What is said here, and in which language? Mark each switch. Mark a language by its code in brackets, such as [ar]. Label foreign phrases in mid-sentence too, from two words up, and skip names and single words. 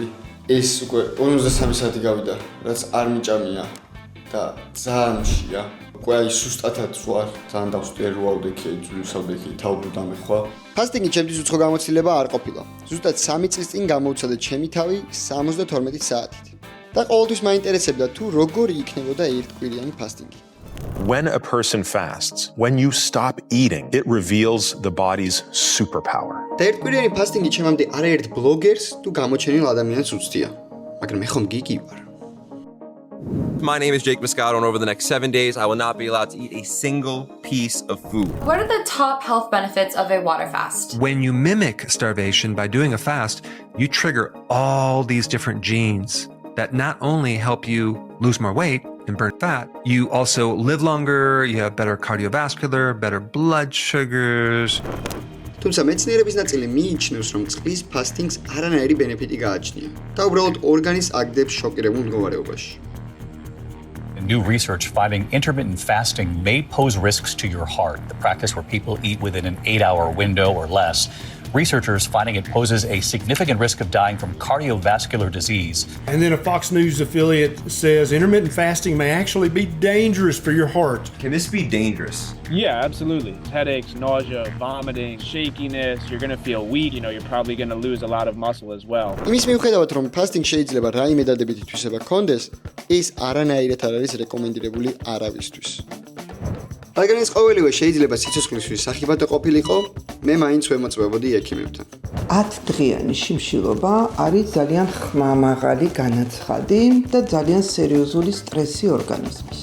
[ka] ეს უკვე 53 საათი გავიდა, რაც არ მიჭამია და ძალიან მშია. უკვე აი სუსტათაც ვარ, ძალიან დავსტიერ ვავდექი, ძვირსავდექი, თავბრუ დამეხვა. ფასტინგი ჩემთვის უცხო გამოცდილება არ ყოფილა. ზუსტად 3 წლის წინ გამოვცადე ჩემი თავი 72 საათით. და ყოველთვის მაინტერესებდა თუ როგორი იქნებოდა ერთკვირიანი ფასტინგი. [en] When a person fasts, when you stop eating, it reveals the body's superpower. [ka] და ერთკვირიანი ფასტინგი ჩემამდე არაერთ ბლოგერს თუ გამოჩენილ ადამიანს უცდია. მაგრამ მე ხომ გიგი ვარ. [en] My name is Jake Moscato, and over the next 7 days, I will not be allowed to eat a single piece of food. What are the top health benefits of a water fast? When you mimic starvation by doing a fast, you trigger all these different genes that not only help you lose more weight and burn fat, you also live longer, you have better cardiovascular, better blood sugars. [ka] თუმცა მეცნიერების ნაწილი მიიჩნევს, რომ წყლის ფასტინგს არანაირი ბენეფიტი გააჩნია და უბრალოდ ორგანიზმს აგდებს შოკირებულ მდგომარეობაში. [en] New research finding intermittent fasting may pose risks to your heart. The practice where people eat within an 8-hour window or less. Researchers finding it poses a significant risk of dying from cardiovascular disease. And then a Fox News affiliate says intermittent fasting may actually be dangerous for your heart. Can this be dangerous? Yeah, absolutely. Headaches, nausea, vomiting, shakiness, you're going to feel weak, you're probably going to lose a lot of muscle as well. [ka] იმის მიუხედავად, რომ ფასტინგ შეიძლება რაიმე დადებითი თვისება ჰქონდეს, ის არანაირად არ არის რეკომენდირებული არავისთვის. რადგან ეს ყოველივე შეიძლება სიცოცხლისთვის სახიფათო ყოფილიყო, მე მაინც ვემოწმებოდი ექიმებთან. 10 დღიანი შიმშილობა არის ძალიან ხმამაღალი განაცხადი და ძალიან სერიოზული სტრესი ორგანიზმისთვის.